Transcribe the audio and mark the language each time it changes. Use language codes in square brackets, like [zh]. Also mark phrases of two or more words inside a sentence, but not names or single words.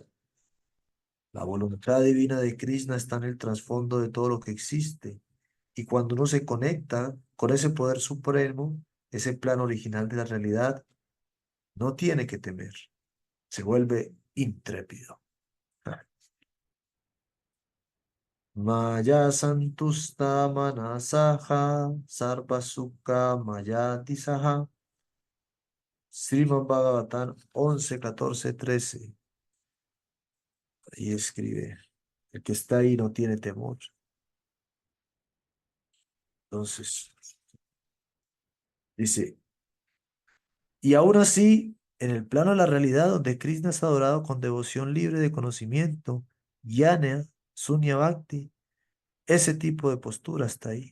[es] La voluntad divina de Krishna está en el trasfondo de todo lo que existe. Y cuando uno se conecta con ese poder supremo, ese plano original de la realidad, no tiene que temer, se vuelve intrépido. [sa] Maya santusta manasaha sarva sukha mayati saha. [es] Srimad Bhagavatam 11, 14, 13. Ahí escribe, el que está ahí no tiene temor. Entonces, dice, y aún así, en el plano de la realidad, donde Krishna es adorado con devoción libre de conocimiento, [sa] Jnana, Sunya Bhakti, [es] ese tipo de postura está ahí.